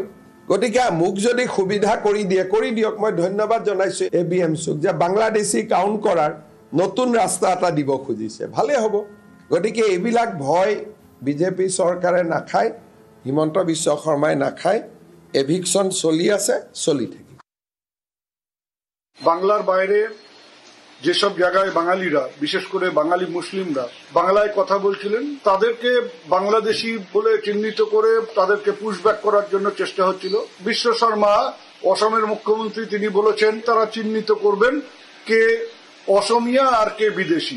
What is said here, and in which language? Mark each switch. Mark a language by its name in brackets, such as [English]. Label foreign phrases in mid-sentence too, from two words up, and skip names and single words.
[Assamese] গতিকে মোক যদি সুবিধা কৰি দিয়ক। মই ধন্যবাদ জনাইছো ABMCক যে বাংলাদেশী কাউণ্ট কৰাৰ নতুন ৰাস্তা এটা দিব খুজিছে, ভালে হ'ব। গতিকে এইবিলাক ভয় বিজেপি চৰকাৰে নাখায়, হিমন্ত বিশ্ব শৰ্মাই নাখায়। এভিকশন চলি আছে, চলি থাকে। [Bangla] বাংলার বাইরে যেসব জায়গায় বাঙালিরা, বিশেষ করে বাঙালি মুসলিমরা বাংলায় কথা বলছিলেন, তাদেরকে বাংলাদেশি বলে চিহ্নিত করে তাদেরকে পুশব্যাক করার জন্য চেষ্টা হচ্ছিল। বিশ্ব শর্মা অসমের মুখ্যমন্ত্রী, তিনি বলেছেন তারা চিহ্নিত করবেন কে অসমিয়া আর কে বিদেশি।